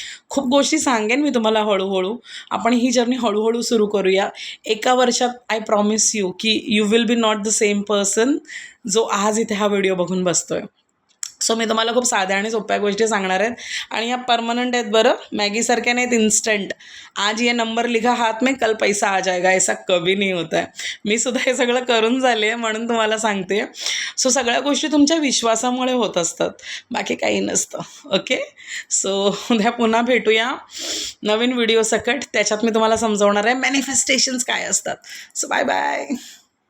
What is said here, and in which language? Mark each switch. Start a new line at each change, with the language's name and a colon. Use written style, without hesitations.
Marathi: खूप गोष्टी सांगेन मी तुम्हाला हळूहळू. आपण ही जर्नी हळूहळू सुरू करूया. एका वर्षात
English: I promise you की you will be not the same person
Marathi: जो आज इथे हा व्हिडिओ बघून बसतोय. सो मी तुम्हाला खूप साध्या आणि सोप्या गोष्टी सांगणार आहेत, आणि ह्या परमनंट आहेत बरं, मॅगीसारख्या नाहीत इन्स्टंट.
Hindi: आज ये नंबर लिखा हात में, कल पैसा आ जाएगा, ऐसा कभी नहीं होता है.
Marathi: मी सुद्धा हे सगळं करून झाले आहे, म्हणून तुम्हाला सांगते. सो सगळ्या गोष्टी तुमच्या विश्वासामुळे होत असतात, बाकी काही नसतं. ओके. सो उद्या पुन्हा भेटूया नवीन व्हिडिओ सकट. त्याच्यात मी तुम्हाला समजवणार आहे मॅनिफेस्टेशन्स काय असतात. So bye bye.